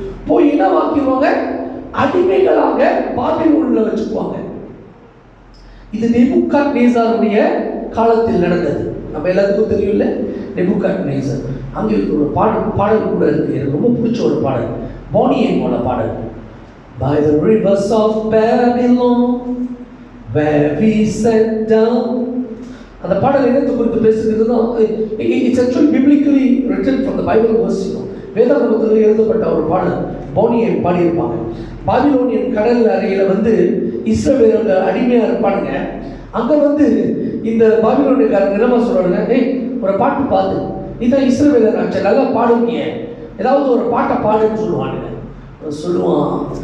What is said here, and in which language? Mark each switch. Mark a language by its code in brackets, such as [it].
[ta] போய் என்ன வாக்கிடுவாங்க? அடிமைகளாக பாபிலோனில் வச்சுக்குவாங்க. இது நேபுகாத்நேசாருடைய காலத்தில் நடந்தது. நம்ம எல்லாத்துக்கும் தெரியும்ல, நேபுகாத்நேசர். அங்கே ஒரு பாடல் கூட இருக்கு, எனக்கு ரொம்ப பிடிச்ச ஒரு பாடல், பானி எம்மோட பாடல். [en] By the rivers of Babylon where we sat down. [ta] அந்த பாடல் என்னத்தை குறித்து பேசுகிறதுனா, [en] it's actually biblically written from the Bible verse. [ta] வேதாகமத்தில் எழுதப்பட்ட ஒரு பாடல் பானியை பாடியிருப்பாங்க. பாபிலோனியன் கடல் அறையில் வந்து இஸ்ரவேலர்கள் அடிமையாக இருப்பானுங்க. அங்கே வந்து இந்த பாபிலோனியக்காரங்க என்னமா சொல்றாங்க? ஒரு பாட்டு பாடு, நீ தான் இஸ்ரவேலர் ஆச்சு, நல்லா பாடுவீங்க, ஏதாவது ஒரு பாட்டை பாடுன்னு சொல்லுவானுங்க. சொல்லுவான்,